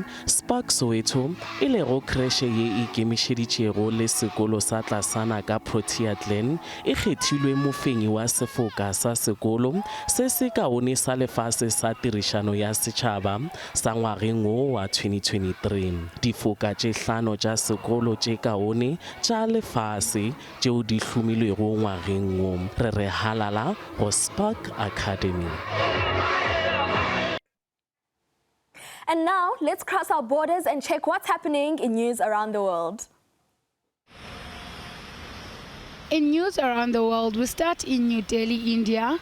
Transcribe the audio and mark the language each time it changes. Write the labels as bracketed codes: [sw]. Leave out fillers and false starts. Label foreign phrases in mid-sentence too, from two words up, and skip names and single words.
[nso] Spark Soweto e lego kreshe ye e kemišeditšego le sekolo sa Tlasana ka Protea Glen e kgethilwe mofenyi wa sefoka sa sekolo se se kaone sa lefase sa tirišano ya setšhaba sa ngwageng wo wa 2023. Difoka tše 5 tša sekolo tše kaone tša lefase tšeo di hlomilwego ngwageng wo. Re re halala go Spark Academy. [en] And now, let's cross our borders and check what's happening in news around the world. In news around the world, we start in New Delhi, India.